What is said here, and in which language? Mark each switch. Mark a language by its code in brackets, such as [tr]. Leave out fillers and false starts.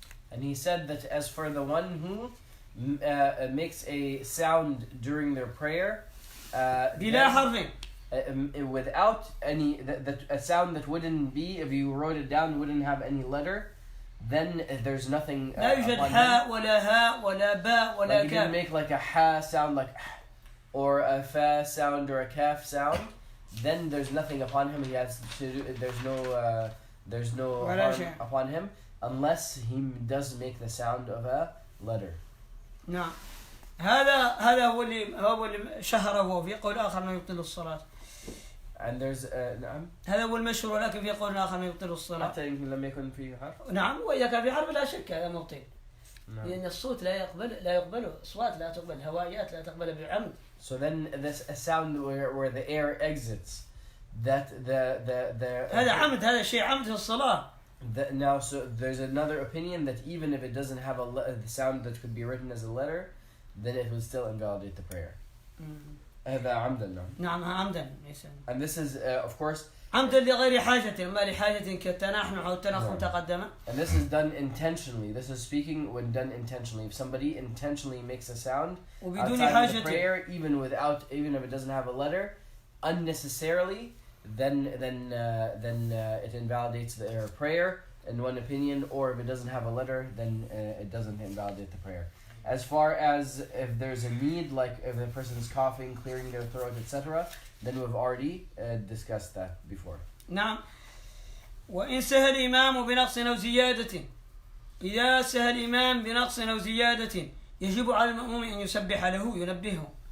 [en] And he said that as for the one who makes a sound during their prayer [ar] بلا حرف, [en] without any a sound that wouldn't be, if you wrote it down, wouldn't have any letter, then there's nothing [ar] لا يوجد حاء ولا هاء ولا باء ولا [en] كاف. Like you didn't make like a ha sound like or a fa sound or a kaf sound, then there's nothing upon him. He has to do, there's no harm upon him unless he does make the sound of a letter. [ar] نعم. هذا هو اللي شهره في قول آخر ما يبطل الصلاة. [en] And there's [ar] نعم. هذا هو المشهور, لكن في قول آخر ما يبطل الصلاة. حتى لما يكون فيه حرف. نعم, وإذا كان في حرف لا شك هذا مبطل. لأن الصوت لا يقبله, أصوات لا تقبل, هوائيات لا تقبل بعمد. [en] So then a sound where the air exits, that the [ar] هذا عمد, هذا شيء عمد في الصلاة. [en] Now, so there's another opinion that even if it doesn't have the sound that could be written as a letter, then it would still invalidate the prayer. [ar] هذا عمدا. نعم عمدا. [en] And this is of course [ar] عمدا لغير حاجة, ما لحاجة كالتنحنح أو التنخم تقدم. [en] And this is done intentionally. This is speaking when done intentionally. If somebody intentionally makes a sound outside of the prayer, even if it doesn't have a letter, unnecessarily, then it invalidates their prayer in one opinion, or if it doesn't have a letter, then it doesn't invalidate the prayer. As far as if there's a need, like if the person is coughing, clearing their throat, etc., then we've already discussed that before. [ar] نعم. وإن سهى الإمام بنقص أو زيادة, إذا سهى الإمام بنقص أو زيادة يجب على المأموم أن يسبح له ينبهه.